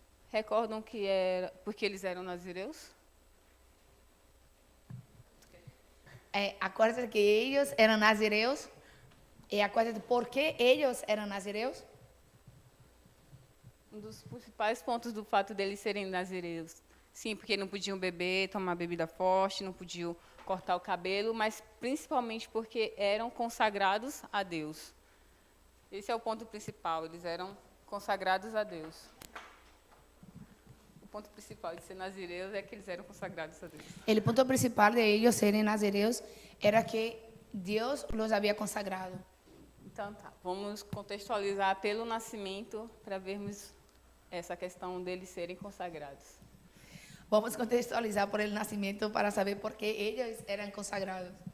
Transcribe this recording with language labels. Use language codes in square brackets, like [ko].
[pt] Recordam que era porque eles eram nazireus? [es] Acuérdate que ellos eran nazireos. Y acuérdate por qué ellos eran nazireos. [pt] Um dos principais pontos do fato deles serem nazireus. Sim, porque não podiam beber, tomar bebida forte, não podiam cortar o cabelo, mas principalmente porque eram consagrados a Deus. Esse é o ponto principal, eles eram consagrados a Deus. O ponto principal de ser nazireus é que eles eram consagrados a Deus. [es] El punto principal de ellos serem nazireos era que Dios los había consagrado. [pt] Então tá, vamos contextualizar pelo nascimento para vermos essa questão deles serem consagrados. [es] Vamos contextualizar por el nacimiento para saber por qué ellos eran consagrados.